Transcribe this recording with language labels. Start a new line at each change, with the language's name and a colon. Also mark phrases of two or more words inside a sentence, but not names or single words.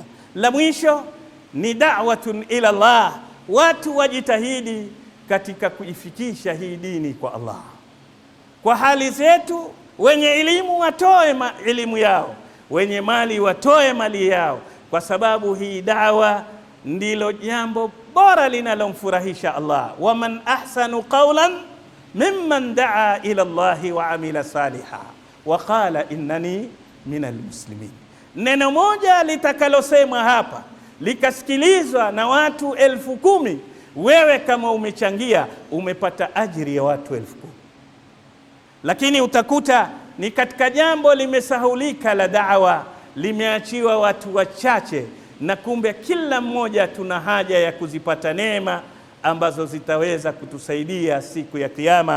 Swahili: La mwisho ni
Arabic: دعوة إلى الله,
Swahili: watu wajitahidi katika kuifikisha hii dini kwa Allah. Kwa hali zetu, wenye elimu watoe elimu yao, wenye mali watoe mali yao, kwa sababu hii da'wa ndilo jambo bora linalomfurahisha Allah.
Arabic: ومن أحسن قولا ممن دعا إلى الله وعمل صالحا وقال إنني من المسلمين.
Swahili: Neno moja litakalosema hapa likasikilizwa na watu 10,000, wewe kama umechangia umepata ajiri ya watu 10,000. Lakini utakuta ni katika jambo limesahulika la da'wa, limeachiwa watu wachache, na kumbe kila mmoja tuna haja ya kuzipata neema ambazo zitaweza kutusaidia siku ya Kiyama.